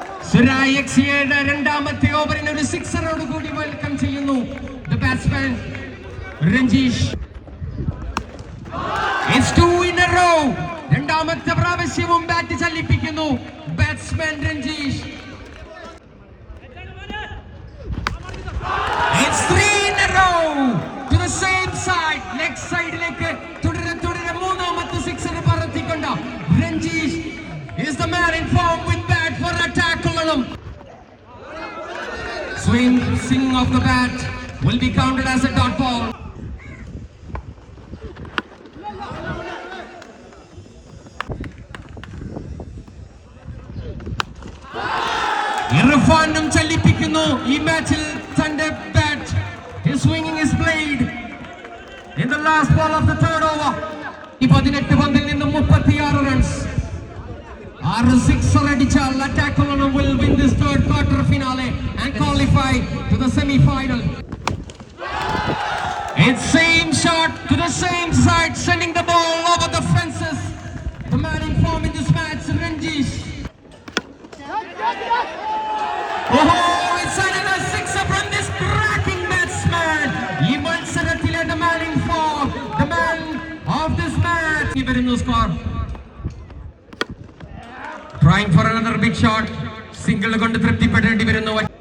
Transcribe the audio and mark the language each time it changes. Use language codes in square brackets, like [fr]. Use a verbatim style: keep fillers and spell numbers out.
[ml] സുരായ് എക്സിയുടെ രണ്ടാമത്തെ ഓവറിന് ഒരു സിക്സറോട് കൂടി വെൽക്കം ചെയ്യുന്നു [en] the batsman [ml] Ranjeesh. [en] It's two in a row. [ml] രണ്ടാമത്തെ പ്രാവശ്യവും bat ചലിപ്പിക്കുന്നു batsman Ranjeesh. [en] It's three in a row to the same side. Next side [ml] ലേക്ക് തുടരെ തുടരെ മൂന്നാമത്തെ സിക്സർ പറത്തിക്കൊണ്ട [en] Ranjeesh is the man in form with bat for attack. ഉള്ളതും swing swing of the bat will be counted as a dot ball. [ml] ഇർഫാനും ചലിപ്പിക്കുന്നു ഈ മാച്ചിൽ തന്റെ bat. [en] He's swinging his blade in the last ball of the third over. [ml] ഈ പതിനെട്ട് പന്തിൽ നിന്നും മുപ്പത്തിയാറ് runs. ആറ് സിക്സർ അടിച്ചാൽ attack [en] will win this third quarter finale and qualify to the semi-final. It's same shot to the same side, sending the ball over the fences. The man in form in this match, Ranjish. Oh, it's another sixer from this cracking batsman. [ml] ഈ മത്സരത്തിലെ [en] the man in form, the man of this match. He will score. Trying for another big shot. [ml] Single കൊണ്ട് തൃപ്തിപ്പെടേണ്ടി വരുന്നു.